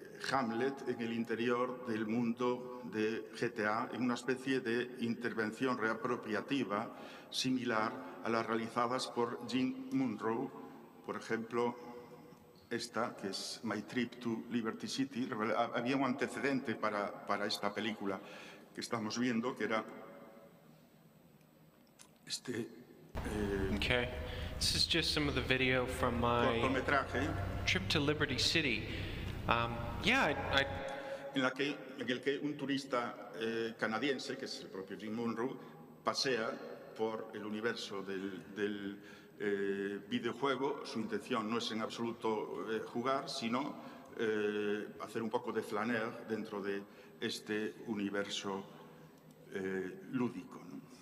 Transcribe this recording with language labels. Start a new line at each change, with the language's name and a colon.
Spanish: Hamlet en el interior del mundo de GTA, en una especie de intervención reapropiativa similar a las realizadas por Jean Munro, por ejemplo, esta, que es My Trip to Liberty City. Había un antecedente para esta película que estamos viendo, que era
English: Okay, this is just some of the video from my trip to Liberty City.
Spanish: En el que un turista canadiense, que es el propio Jim Munro, pasea por el universo del videojuego. Su intención no es en absoluto jugar, sino hacer un poco de flaner dentro de este universo lúdico, ¿no?